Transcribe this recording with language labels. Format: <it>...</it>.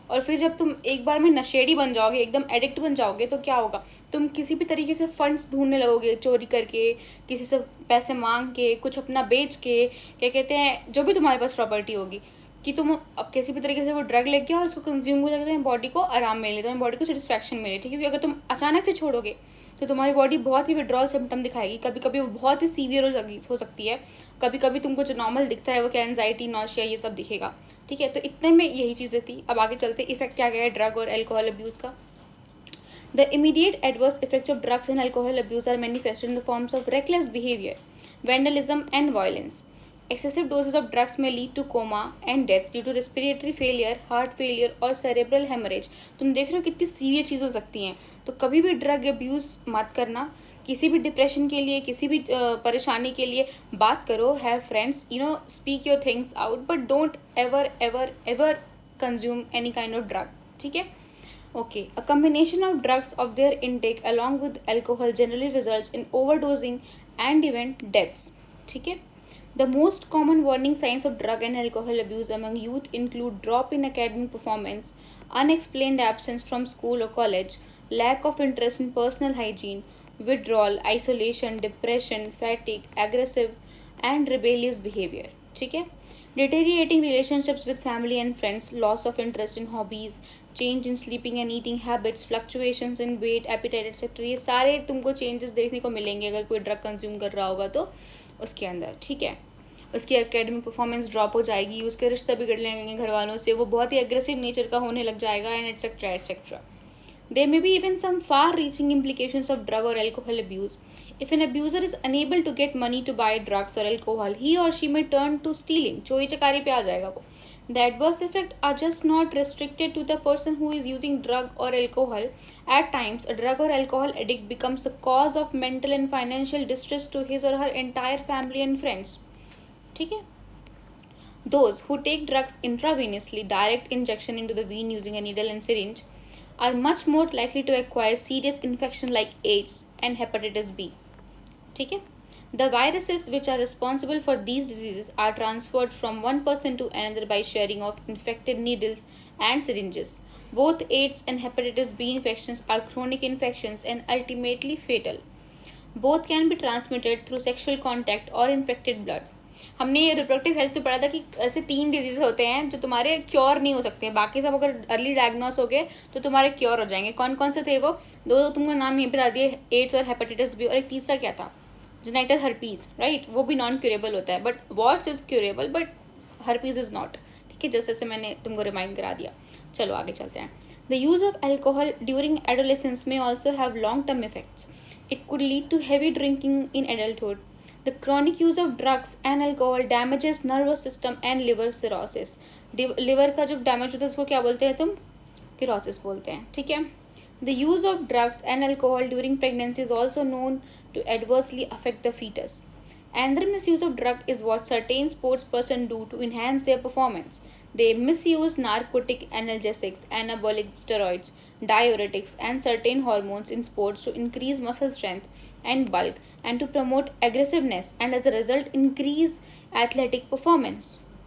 <hi>और फिर जब तुम एक बार में नशेड़ी बन जाओगे, एकदम एडिक्ट बन जाओगे, तो क्या होगा, तुम किसी भी तरीके से फंड्स ढूंढने लगोगे, चोरी करके, किसी से पैसे मांग के, कुछ अपना बेच के, क्या कहते हैं, जो भी तुम्हारे पास प्रॉपर्टी होगी, कि तुम अब किसी भी तरीके से वो ड्रग लेके और उसको कंज्यूम हो जाए, तुम्हारी बॉडी को आराम मिले, तुम्हारी बॉडी को सेटिस्फैक्शन मिले, ठीक है। क्योंकि अगर तुम अचानक से छोड़ोगे तो तुम्हारी बॉडी बहुत ही विड्रॉल सिम्टम दिखाएगी। कभी कभी वो बहुत ही सीवियर हो सकती है, कभी कभी तुमको जो नॉर्मल दिखता है वो क्या एंजाइटी, नॉशिया, ये सब दिखेगा, ठीक है। तो इतने में यही चीज़ें थी। अब आगे चलते इफेक्ट क्या क्या है ड्रग और एल्कोहल अब्यूज़ का।</hi> <en>The immediate adverse effects of drugs and alcohol abuse are manifested in the forms of reckless behavior, vandalism, and violence. Excessive doses of drugs may lead to coma and death due to respiratory failure, heart failure,</en> <hi>और</hi> <en>cerebral hemorrhage.</en> <hi>तुम देख रहे हो कितनी severe चीज़ हो सकती हैं। तो कभी भी ड्रग अब्यूज़ मत करना। किसी भी डिप्रेशन के लिए, किसी भी परेशानी के लिए बात करो,</hi> <en>have friends, speak your things out, but don't ever ever ever consume any kind of drug,</en> <hi>ठीक है।</hi> <en>Okay, a combination of drugs of their intake along with alcohol generally results in overdosing and even deaths.</en> <hi>ठीक है.</hi> <en>The most common warning signs of drug and alcohol abuse among youth include drop in academic performance, unexplained absence from school or college, lack of interest in personal hygiene, withdrawal, isolation, depression, fatigue, aggressive and rebellious behavior.</en> <hi>ठीक है.</hi> <en>Deteriorating relationships with family and friends, loss of interest in hobbies, change in sleeping and eating habits, fluctuations in weight, appetite, etc.</en> <hi>ये सारे तुमको changes देखने को मिलेंगे अगर कोई ड्रग कंज्यूम कर रहा होगा तो। उसके अंदर, ठीक है। उसकी एकेडमिक परफॉर्मेंस ड्रॉप हो जाएगी, उसके रिश्ते बिगड़ने लगेंगे घर वालों से, वो बहुत ही एग्रेसिव नेचर का होने लग जाएगा, and etcetera etcetera.</hi> <en>There may be even some far reaching implications of drug or alcohol abuse. If an abuser is unable to get money to buy drugs or alcohol, he or she may turn to stealing.</en> <hi>चोरी चकारी पे आ जाएगा वो.</hi> <en>The adverse effects are just not restricted to the person who is using drug or alcohol. At times, a drug or alcohol addict becomes the cause of mental and financial distress to his or her entire family and friends.</en> <hi>ठीक है.</hi> <en>Those who take drugs intravenously, direct injection into the vein using a needle and syringe, are much more likely to acquire serious infection like AIDS and hepatitis B.</en> <hi>ठीक है.</hi> <en>The viruses which are responsible for these diseases are transferred from one person to another by sharing of infected needles and syringes. Both AIDS and hepatitis B infections are chronic infections and ultimately fatal. Both can be transmitted through sexual contact or infected blood.</en> <hi>हमने reproductive health पे पढ़ा था कि ऐसे 3 disease होते हैं जो तुम्हारे क्योर नहीं हो सकते हैं, बाकी सब अगर अर्ली डायग्नोस हो गए तो तुम्हारे क्योर हो जाएंगे. कौन कौन से थे वो? दो तुमको नाम यहीं बता दिए, एड्स और हेपेटाइटिस बी, और एक तीसरा क्या था? Genital herpes, right. वो भी नॉन क्यूरेबल होता है,</hi> <en>But what's is curable, but herpes is not.</en> <hi>ठीक है, जैसे मैंने तुमको रिमाइंड करा दिया. चलो आगे चलते हैं.</hi> <en>The use of alcohol during adolescence में also have long term effects. It could lead to heavy drinking in adulthood. The chronic use of drugs and alcohol damages nervous system and liver cirrhosis.</en> <hi>Liver का जो damage होता है उसको क्या बोलते हैं तुम? cirrhosis बोलते हैं. ठीक है.</hi> <en>The use of drugs and alcohol during pregnancy is also known to adversely affect the fetus. Another misuse of drug is what certain sports person do to enhance their performance. They misuse narcotic analgesics, anabolic steroids, diuretics, and certain hormones in sports to increase muscle strength and bulk, and to promote aggressiveness, and as a result increase athletic performance.</en>